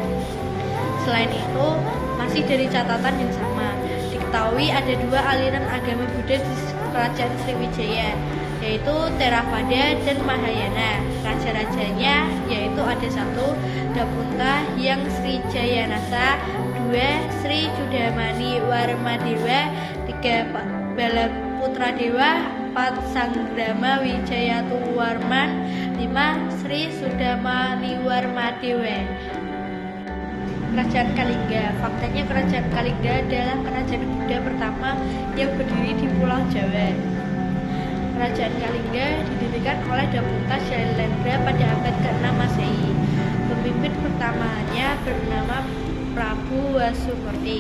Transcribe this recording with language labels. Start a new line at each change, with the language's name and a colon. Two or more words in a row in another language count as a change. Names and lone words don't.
Indonesian: Selain itu, masih dari catatan yang sama, diketahui ada dua aliran agama Buddha di kerajaan Sriwijaya, yaitu Theravada dan Mahayana. Raja-rajanya yaitu ada satu Dapunta yang Sri Jayanasa, dua Sri Chudamani Warmadewa, tiga Balaputradewa, empat Sanggrama Wijayatuwarman, lima Sri Sudamaniwarmadewa. Kerajaan Kalingga. Faktanya kerajaan Kalingga adalah kerajaan Buddha pertama yang berdiri di Pulau Jawa. Kerajaan Kalingga didirikan oleh Dapunta Shailendra pada abad ke-6 Masehi. Pemimpin pertamanya bernama Prabu Wasumurti.